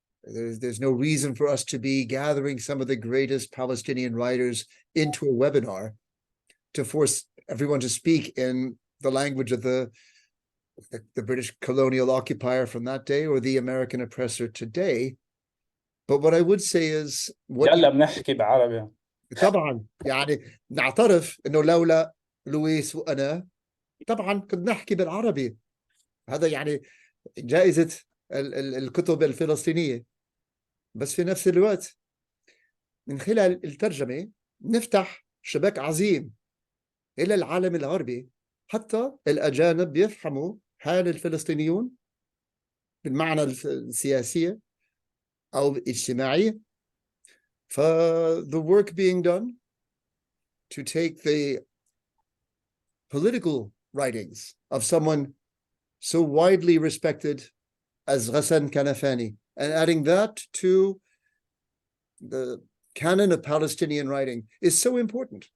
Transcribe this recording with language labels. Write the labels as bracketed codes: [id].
[en] There's no reason for us to be gathering some of the greatest Palestinian writers into a webinar to force everyone to speak in the language of the British colonial occupier from that day or the American oppressor today. But what I would say is [ar] يلا بنحكي بعربي. طبعا يعني نعترف انه لولا لويس وانا طبعا كنا نحكي بالعربي. هذا يعني جائزة الكتب الفلسطينية. بس في نفس الوقت من خلال الترجمة نفتح شباك عظيم إلى العالم الغربي حتى الأجانب يفهموا حال الفلسطينيون بالمعنى السياسية أو الاجتماعية. [en] The work being done to take the political writings of someone so widely respected as Ghassan Kanafani and adding that to the canon of Palestinian writing is so important.